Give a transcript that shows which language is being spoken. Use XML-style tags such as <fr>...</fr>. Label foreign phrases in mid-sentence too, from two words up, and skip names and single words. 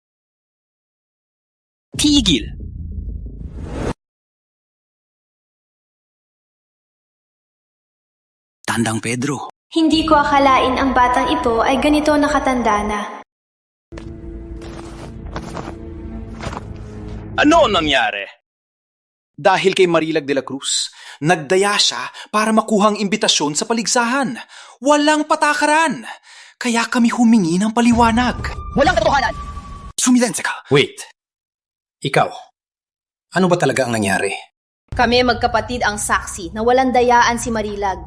<tl>Tigil! Tandang Pedro. Hindi ko akalain ang batang ito ay ganito nakatanda na. Ano nangyari? Dahil kay Marilag de la Cruz, nagdaya siya para makuhang imbitasyon sa paligsahan. Walang patakaran. Kaya kami humingi ng paliwanag. Walang katotohanan! Sumilense ka! Wait. Ikaw, ano ba talaga ang nangyari? Kami magkapatid ang saksi na walang dayaan si Marilag.</tl>